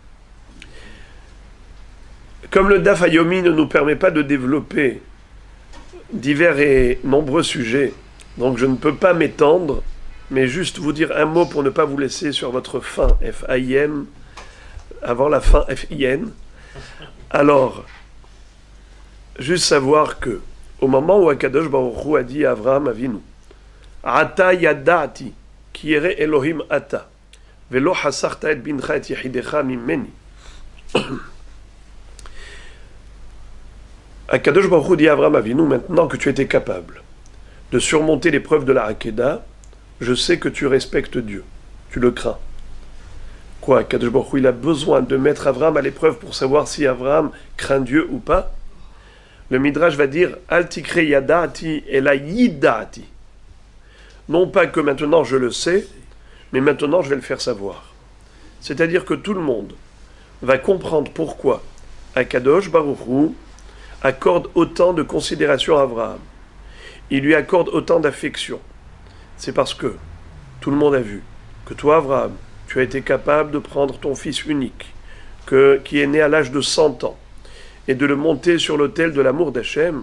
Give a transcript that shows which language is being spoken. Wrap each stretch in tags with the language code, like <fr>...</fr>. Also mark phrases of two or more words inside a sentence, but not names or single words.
<fr>Comme le Daf Hayomi ne nous permet pas de développer divers et nombreux sujets, donc je ne peux pas m'étendre, mais juste vous dire un mot pour ne pas vous laisser sur votre faim, F-A-I-M, avant la fin, F-I-N. Alors, juste savoir que, au moment où Akadosh Baruch Hu a dit à Avraham Avinu,</fr> <he>עתה ידעתי כי ירא אלהים אתה ולא חשכת את בנך את יחידך ממני.</he> <fr>Akadosh Baruch Hu dit à Avraham Avinu, maintenant que tu étais capable de surmonter l'épreuve de la Hakeda, je sais que tu respectes Dieu, tu le crains. Quoi, Akadosh Baruch Hu, il a besoin de mettre Avraham à l'épreuve pour savoir si Avraham craint Dieu ou pas? Le Midrash va dire</fr> <he>אל תקרי ידעתי אלא ידעתי.</he> <fr>Non pas que maintenant je le sais, mais maintenant je vais le faire savoir. C'est-à-dire que tout le monde va comprendre pourquoi Akadosh Baruch Hu accorde autant de considération à Avraham. il lui accorde autant d'affection? C'est parce que tout le monde a vu que toi, Abraham, tu as été capable de prendre ton fils unique, qui est né à l'âge de 100 ans, et de le monter sur l'autel de l'amour d'Hachem.</fr>